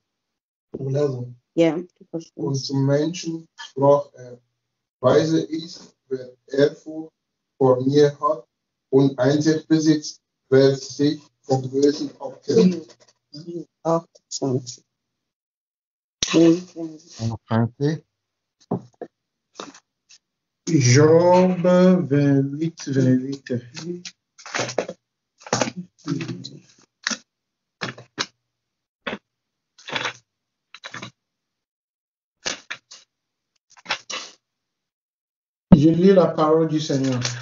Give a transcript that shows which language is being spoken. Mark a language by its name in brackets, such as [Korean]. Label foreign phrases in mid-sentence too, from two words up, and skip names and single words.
[German] Ja, du kannst Und zum Menschen sprach er, weise ist, wer Ehrfurcht vor mir hat und Einsicht besitzt, wer sich vom Bösen abkennt. 28. [French] En français, Job 28, 28. Je lis la parole du Seigneur.